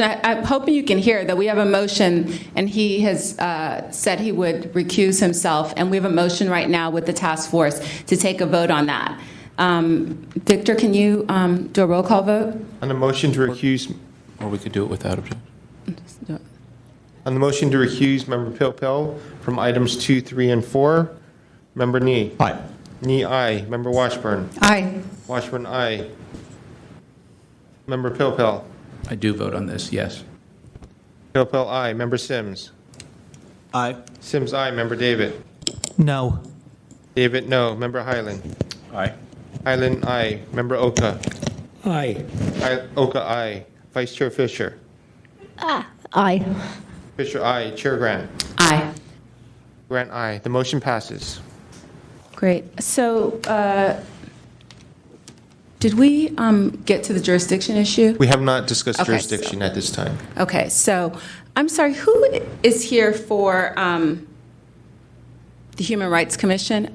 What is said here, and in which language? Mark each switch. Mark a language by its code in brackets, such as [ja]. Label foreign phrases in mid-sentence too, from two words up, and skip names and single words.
[en] I'm hoping you can hear that we have a motion, and he has said he would recuse himself, and we have a motion right now with the task force to take a vote on that. Victor, can you do a roll call vote? On the motion to recuse, Or we could do it without objection. on the motion to recuse Member Pilpel from items 2, 3, and 4, Member Nee. Aye. Nee, aye. Member Washburn. Aye. Washburn, aye. Member Pilpel. I do vote on this, yes. Pilpel, aye. Member Sims. Aye. Sims, aye. Member David. No. David, no. Member Highland. Aye. Highland, aye. Member Oka. Aye. Oka, aye. Vice Chair Fisher. Aye. Fisher, aye. Chair Grant. Aye. Grant, aye. The motion passes. Great. So did we get to the jurisdiction issue? We have not discussed Okay, jurisdiction at this time. Okay, so I'm sorry, who is here for the Human Rights Commission?